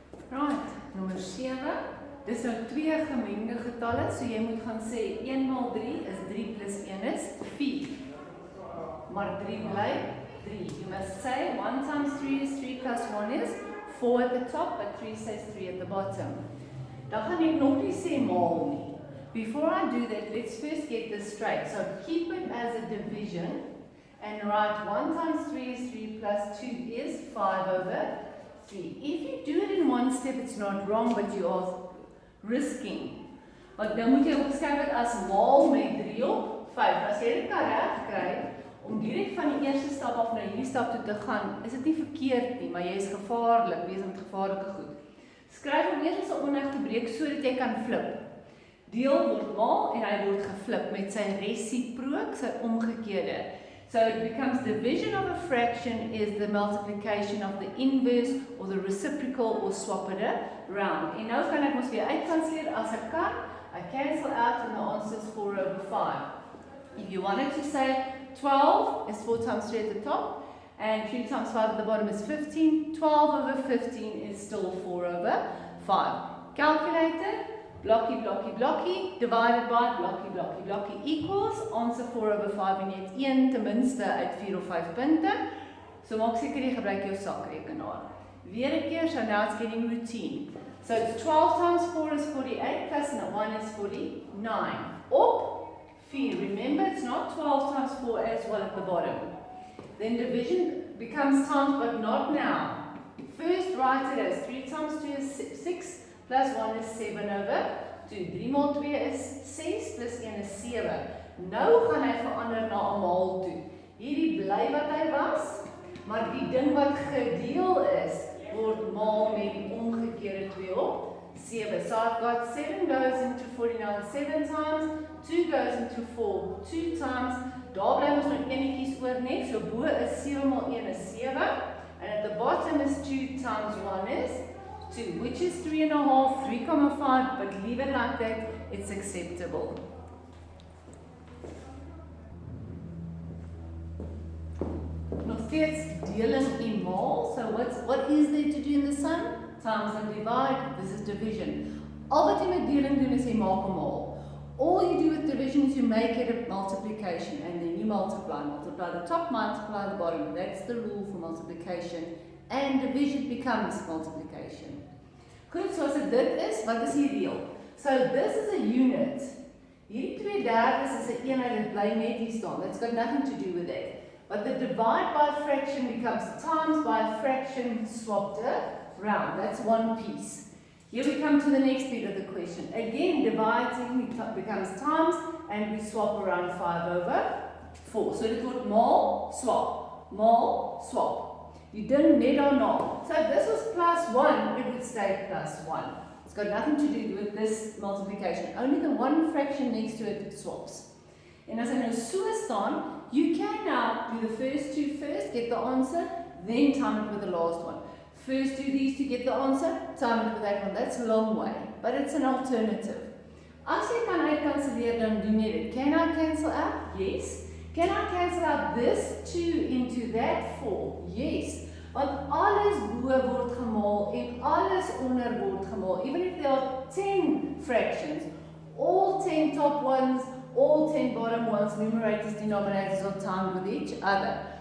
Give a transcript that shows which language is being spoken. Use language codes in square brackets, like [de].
[af] Right, nommer 7. Dis nou 2 gemengde getalle, so jy moet gaan sê 1 maal 3 is 3 plus 1 is 4. Maar 3 bly 3. [en] You must say 1 times 3 is 3 plus 1 is 4 at the top, but 3 says 3 at the bottom. [af] Dan gaan ek nog nie sê maal nie. [en] Before I do that, let's first get this straight. So keep it as a division and write 1 times 3 is 3 plus 2 is 5/3. If you do it in one step, it's not wrong, but you are risking. [af] Want dan moet jy ook skryf dit as maal met 3 op 5. As jy dit kan regkry om direk van die eerste stap af na hierdie stap toe te gaan, is dit nie verkeerd nie, maar jy is gevaarlik, wees met gevaarlike goed. Skryf hom eers as 'n onreg te breek sodat jy kan flip. Deel word maal en hy word geflip met sy resiprook, sy omgekeerde. [en] So it becomes division of a fraction is the multiplication of the inverse or the reciprocal or swap it around. [af] En nou kan ek mos weer uitkanselleer as ek kan. [en] I cancel out and the answer is 4/5. If you wanted to say 12 is 4 times 3 at the top and 3 times 5 at the bottom is 15. 12/15 is still 4/5. Calculator. Blocky, divided by blocky equals, answer 4/5 [af] en jy het 1 ten minste uit 4 of 5 punte. So maak seker jy gebruik jou sakrekenaar. Weer 'n keer, [en] so now it's getting routine. So it's 12 times 4 is 48, plus 1 is 49. [af] Op 4, [en] remember it's not 12 times 4 as well at the bottom. Then division becomes times, but not now. First write it as 3 times 2 is 6. Plus 1 is 7/2. 3 maal 2 is 6, plus 1 is 7. [af] Nou gaan hy verander na 'n maal toe. Hierdie bly wat hy was, maar die ding wat gedeel is, word maal met die omgekeerde 2 op 7. [en] So I've got 7 goes into 49 7 times, 2 goes into 4 2 times. [af] Daar bly ons nog enetjies oor net, so bo is 7 maal 1 is 7, [en] and at the bottom is 2 times 1 is 2, which is 3.5, 3,5, but leave it like that, it's acceptable. [af] Nog steeds deling en maal, [en] so what is there to do in the sum? Times and divide, this is division. [af] Al wat jy met deling doen is jy maak 'n maal. [en] All you do with division is you make it a multiplication, and then you multiply the top, multiply the bottom. That's the rule for multiplication. And division becomes multiplication. [af] Goed, so as dit is, wat is die reël? [en] So this is a unit. [af] Hierdie 2/3 is 'n eenheid wat bly net hier staan. [en] That's got nothing to do with it. But the divide by fraction becomes times by fraction swapped around. That's one piece. Here we come to the next bit of the question. Again, dividing becomes times and we swap around 5/4. [af] So dit word maal, swap, maal, swap. [en] You didn't net or not. So if this was +1, it would stay +1. It's got nothing to do with this multiplication. Only the one fraction next to it swaps. And as I know so staan, you can now do the first two first, get the answer, then time it with the last one. First do these to get the answer, time it with that one. That's a long way, but it's an alternative. [af] As jy kan uitkanselleer, dan doen jy dit. [en] Can I cancel out? Yes. Can I cancel out this 2 into that 4? Yes. [af] Want alles bo word gemaal en alles onder word gemaal. [en] Even if there are 10 fractions, all 10 top ones, all 10 bottom ones, numerators, denominators are timed with each other.